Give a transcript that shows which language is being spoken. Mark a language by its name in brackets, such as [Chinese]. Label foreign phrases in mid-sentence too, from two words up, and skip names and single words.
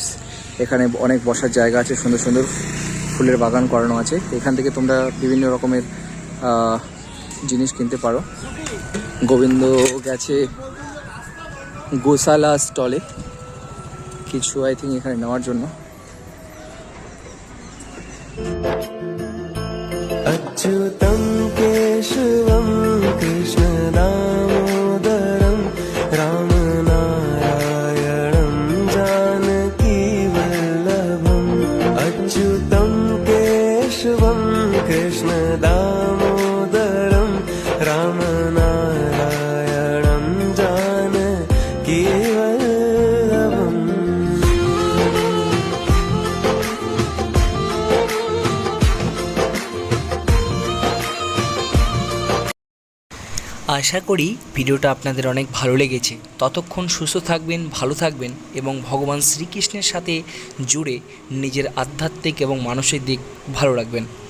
[Bangla] এখানে অনেক বসার জায়গা আছে, সুন্দর সুন্দর ফুলের বাগান করানো আছে। এখান থেকে তোমরা বিভিন্ন রকমের জিনিস কিনতে পারো। গোবিন্দ গেছে গোশালা স্টলে কিছু [English] I think [Bangla] এখানে নেওয়ার জন্য। [Sanskrit] अच्युतं केशवं कृष्णदामोदरं रामनारायणं जानकीवल्लभम्। अच्युतं केशवं कृष्णदामोदरं रामनारायणं जानकीवल्लभम्। [Bangla] আশা করি ভিডিওটা আপনাদের অনেক ভালো লেগেছে। ততক্ষণ সুস্থ থাকবেন, ভালো থাকবেন এবং ভগবান শ্রীকৃষ্ণের সাথে জুড়ে নিজের আধ্যাত্মিক এবং মানসিক দিক ভালো রাখবেন।